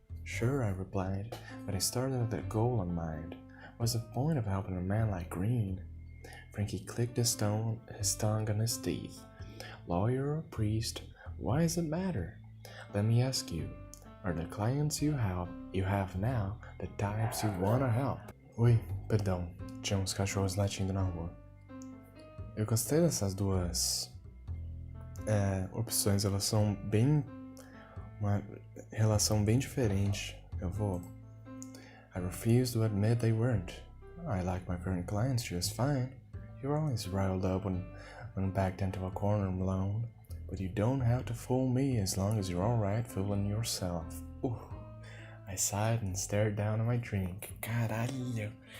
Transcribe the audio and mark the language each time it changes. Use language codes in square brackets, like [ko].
[en] Sure, I replied, but I started with a goal in mind. What's the point of helping a man like Green? Frankie clicked his tongue on his teeth. Lawyer or priest, why does it matter? Let me ask you, are the clients you have now the types you want to help? [pt] Oi, perdão, tinha uns cachorros latindo na rua. Eu gostei dessas duas opções, elas são uma relação bem diferente. [en] I refuse to admit they weren't. I like my current clients just fine. You're always riled up when backed into a corner alone, but you don't have to fool me as long as you're alright fooling yourself. I sighed and stared down at my drink. [pt] Caralho!